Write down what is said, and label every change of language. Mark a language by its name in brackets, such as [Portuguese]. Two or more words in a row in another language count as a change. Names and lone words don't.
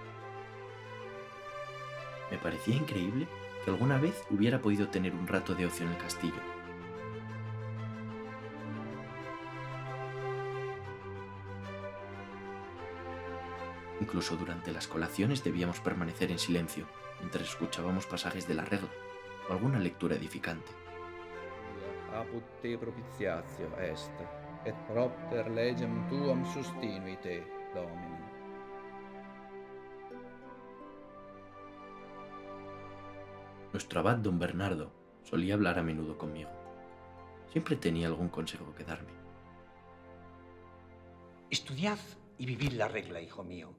[Spanish] Me parecía increíble que alguna vez hubiera podido tener un rato de ocio en el castillo. Incluso durante las colaciones debíamos permanecer en silencio mientras escuchábamos pasajes de la regla o alguna lectura edificante. [Latin] Apud te propitiatio est, et propter legem tuam sustinui te, Domine. [Spanish] Nuestro abad don Bernardo solía hablar a menudo conmigo. Siempre tenía algún consejo que darme. Estudiad y vivid la regla, hijo mío.